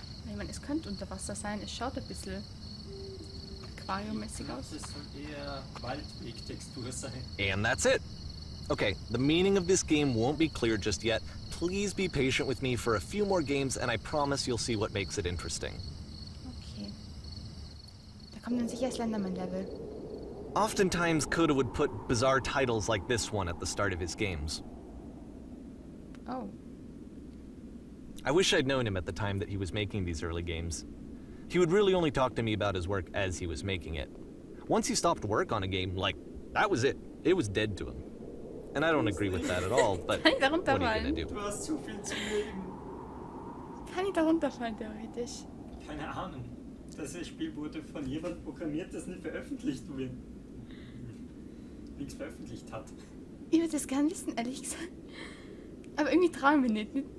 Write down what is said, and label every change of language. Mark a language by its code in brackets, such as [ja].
[de] Ich meine, es könnte unter Wasser sein. Es schaut ein bisschen aquariummäßig aus. Das soll eher Waldweg-Textur sein. [en] And that's it. Okay, the meaning of this game won't be clear just yet. Please be patient with me for a few more games, and I promise you'll see what makes it interesting. Okay. [de] Da kommt dann sicher Slenderman-Level. [en] Oftentimes, Coda would put bizarre titles like this one at the start of his games. Oh. I wish I'd known him at the time that he was making these early games. He would really only talk to me about his work as he was making it. Once he stopped work on a game, like, that was it. It was dead to him. And I don't agree with that at all, but [de] Kann ich da [en] what are you gonna [de] runterfallen? [en] do? [de] Du hast zu viel zu leben. Kann ich da runterfallen, theoretisch? Keine Ahnung. Das Spiel wurde von jemandem programmiert, das nicht veröffentlicht wird. Nichts veröffentlicht hat. Ich würde das gern wissen, ehrlich gesagt. Aber irgendwie trauen wir nicht.